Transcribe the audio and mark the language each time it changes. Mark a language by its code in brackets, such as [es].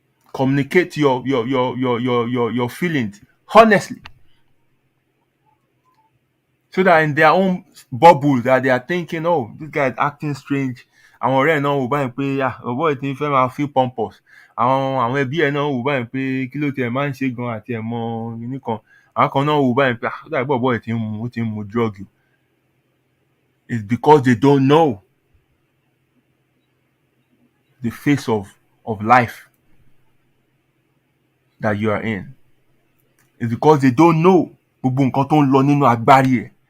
[en] Communicate your feelings honestly, so that in their own bubble that they are thinking, oh, this guy is acting strange. [yo] Àwọn ọ̀rẹ́ ẹ̀ náà wò báyìí pé ọ̀bọ̀ ẹ̀ ti fẹ́ máa [en] feel pompous. [yo] Àwọn ẹbí ẹ̀ náà wò báyìí pé kí ló tiẹ̀ máa ń ṣe gan àti ẹ̀ mọ kinní kan. Àwọn kan náà wò báyìí pé ó dàbí ọ̀bọ̀ ẹ̀ ti ń mu drug. [en] It's because they don't know the face of life that you are in. It's because they don't know [yo] gbogbo nǹkan tó ń lọ nínú agbárí ẹ̀.